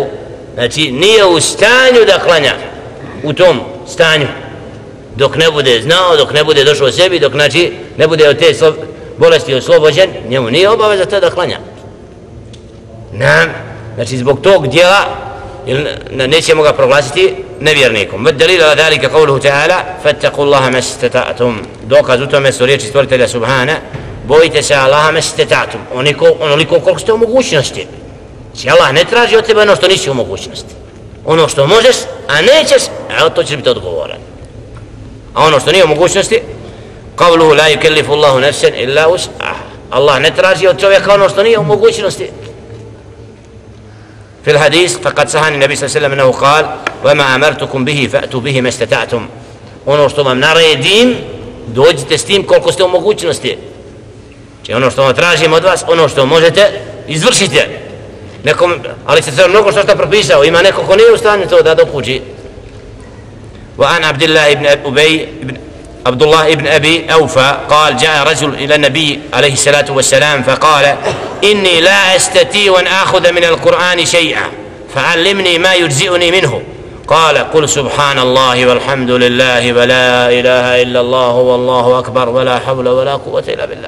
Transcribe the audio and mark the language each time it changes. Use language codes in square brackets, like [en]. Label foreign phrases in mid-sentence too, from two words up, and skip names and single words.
[bs] Znači nije u stanju da klanja u tom stanju. Dok ne bude znao, dok ne bude došao sebi, dok znači ne bude od te bolesti oslobođen, njemu nije obaveza to da klanja. Znači zbog tog dijela nećemo ga proglasiti nevjernikom. [ar] دليل على ذلك قوله تعالى فاتقوا الله ما استطعتم. [bs] Dokaz u tome su riječi stvoritelja Subhana, bojite se Allaha mastata'tum, onoliko koliko ste u mogućnosti. Znači Allah ne traži od tebe ono što nisi u mogućnosti. Ono što možeš, a nećeš, to će biti odgovoran. A ono što nije u mogućnosti, [ar] قوله لا يكلف الله نفسا إلا وسعها. [bs] Allah ne traži od čovjeka ono što nije u mogućnosti. [ar] في الحديث فقد صح النبي صلى الله عليه وسلم انه قال وما امرتكم به فاتوا به ما استطعتم. [bs] Ono što vam naredim, dođite s tim koliko ste u mogućnosti. Znači ono što vam tražim od vas, ono što možete, izvršite. Nekom, ali se sve mnogo što propisao, ima neko ko nije u stanju to da dokući. [ar] وعن عبد الله بن أبي أوفى قال جاء رجل إلى النبي عليه الصلاة والسلام فقال إني لا أستطيع أن آخذ من القرآن شيئا فعلمني ما يجزئني منه. قال قل سبحان الله والحمد لله ولا إله إلا الله والله أكبر ولا حول ولا قوة إلا بالله.